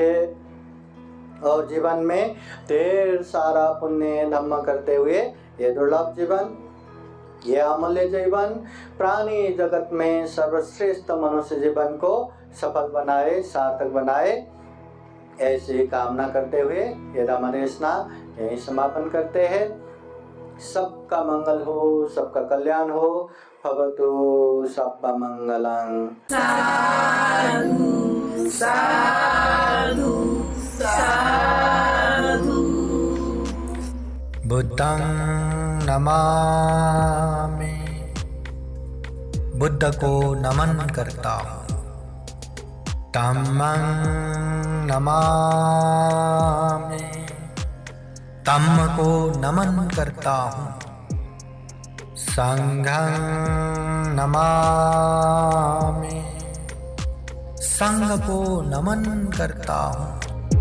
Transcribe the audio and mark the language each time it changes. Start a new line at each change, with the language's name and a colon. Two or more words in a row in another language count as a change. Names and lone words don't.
Hindi: रखें और जीवन में ढेर सारा पुण्य धम्म करते हुए ये दुर्लभ जीवन, ये अमूल्य जीवन, प्राणी जगत में सर्वश्रेष्ठ मनुष्य जीवन को सफल बनाए, सार्थक बनाए, ऐसी कामना करते हुए ये रामदेशना यही समापन करते हैं। सबका मंगल हो, सबका कल्याण हो।
Pali: भवतु सबका मंगलम्। साधु साधु साधु। बुद्धं नमामि,
Hindi: बुद्ध को नमन करता हूँ,
Pali: धम्मं नमामि,
Hindi: धम्म को नमन करता हूँ,
Pali: संघं नमामि,
Hindi: संघ को नमन करता हूँ,